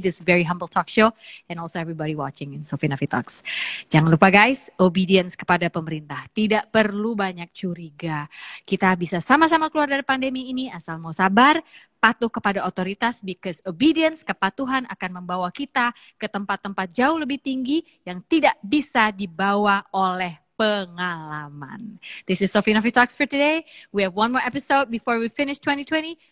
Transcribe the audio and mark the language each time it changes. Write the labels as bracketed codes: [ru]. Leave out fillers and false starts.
[en] This very humble talk show and also everybody watching in Sofina Fit Talks. [id] Jangan lupa guys, obedience kepada pemerintah. Tidak perlu banyak curiga. Kita bisa sama-sama keluar dari pandemi ini asal mau sabar, patuh kepada otoritas, [en] because obedience, [id] kepatuhan akan membawa kita ke tempat-tempat jauh lebih tinggi yang tidak bisa dibawa oleh pengalaman. [en] This is Sofina Fit Talks for today. We have one more episode before we finish 2020.